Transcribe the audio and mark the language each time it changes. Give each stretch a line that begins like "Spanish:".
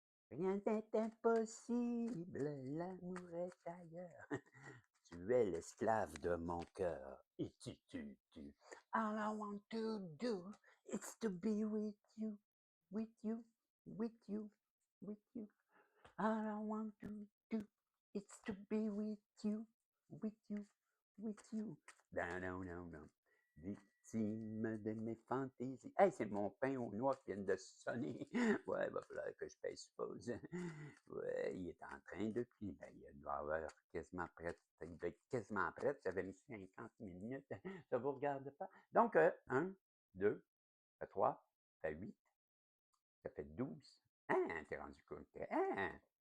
French: Rien n'est impossible, l'amour est ailleurs. Tu es l'esclave de mon cœur. Et tu.
English: All I want to do is to be with you, with you, with you, with you. All I want to do is to be with you, with you, with you.
French: Non. Victime de mes fantaisies. Hey, c'est mon pain aux noix qui vient de sonner. Ouais, il va falloir que je paye suppose. Ouais, il est en train de cuire. Ben, il doit avoir quasiment prêt. Il doit être quasiment prêt. J'avais mis 50 minutes. Ça vous regarde pas. Donc, 1, 2, 3, ça fait 8, ça fait 12. Hein, t'es rendu compte. Hein?